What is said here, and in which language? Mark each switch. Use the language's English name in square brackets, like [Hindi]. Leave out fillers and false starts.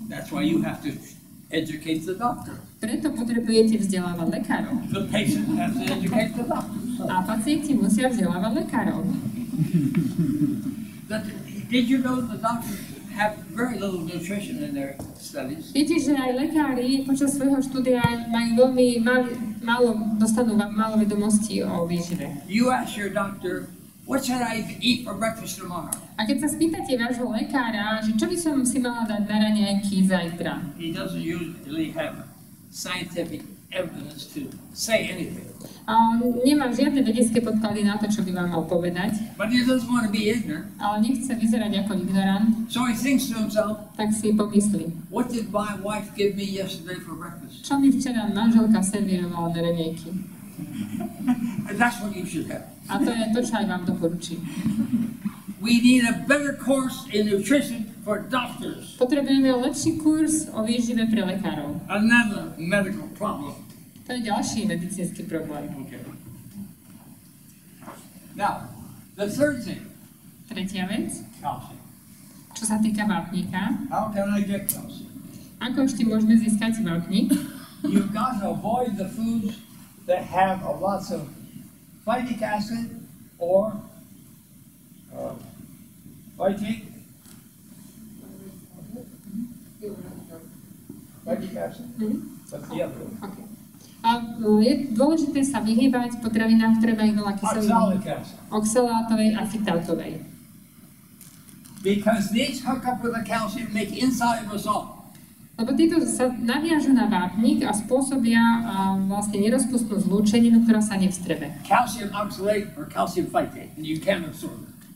[English] That's why you have to educate the doctor. [Slovak] Preto potrebujete vzdelávať lekárov. [English] The patient has to educate the doctor. [Slovak] A pacienti musia vzdelávať lekárov. [English] Did you know the doctors have very little nutrition in their studies? [Slovak] Viete, že aj lekári počas svojho štúdia majú veľmi dostanú málo vedomostí o výžive. [English] You ask your doctor, what should I eat for breakfast tomorrow? [Slovak] A keď sa spýtate vášho lekára, že čo by som si mala dať na raňajky zajtra? [English] He doesn't usually have scientific evidence to say anything. [Slovak] Nemá žiadne vedecké podklady na to, čo by vám mal povedať. [English] But he doesn't want to be ignorant. [Slovak] Ale nechce vyzerať ako ignorant. [English] So he thinks to himself, [Slovak] tak si pomyslí. [English] What did my wife give me yesterday for breakfast? [Slovak] Čo mi včera manželka servírovala na raňajky? [English] And that's what you should have. [Slovak] A to je to, čo aj vám doporučí. [English] We need a better course in nutrition for doctors. [Slovak] Potrebujeme lepší kurz o výžive pre lekárov. [English] Another medical problem. [Slovak] To je ďalší medicínsky problém. [English] Okay. Now, the third thing. [Slovak] Tretia vec. [English] Calcium. [Slovak] Čo sa týka vápnika. [English] How can I get calcium? [Slovak] Ako ešte môžeme získať vápnik? [English] You've got to avoid the foods that have lots of phytic acid or phytic acid. That's the other one. Okay. [Slovak] A je dôležité sa vyhýbať potravinám, ktoré majú veľa kyseliny. Oxalátovej a fitátovej. [English] Because these hook up with the calcium, make insoluble salt. [Slovak] Lebo títo sa naviažu na vápnik a spôsobia vlastne nerozpustnú zlúčeninu, ktorá sa nevstrebe. [English] Calcium oxalate or calcium phytate, and you can't absorb it.